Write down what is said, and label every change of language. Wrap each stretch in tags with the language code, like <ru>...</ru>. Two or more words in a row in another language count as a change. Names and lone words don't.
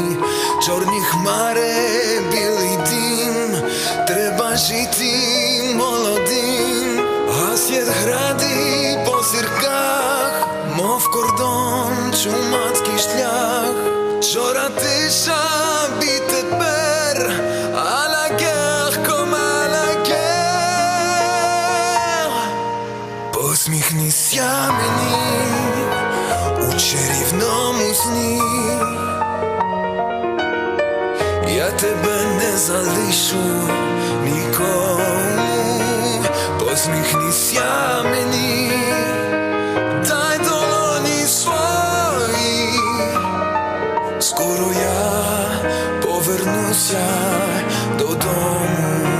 <uk>чорні хмари, білий дим, треба жити молодим, гасять гради по зірках, мов кордон, чумацький шлях, вчора тиша, бій тепер,</uk> <fr>а la guerre comme à la guerre.</fr> <uk>Посміхнися мені у чарівному сні, я тебе не залишу нікому. Посміхнися мені, дай долоні свої, скоро я повернуся додому.</uk>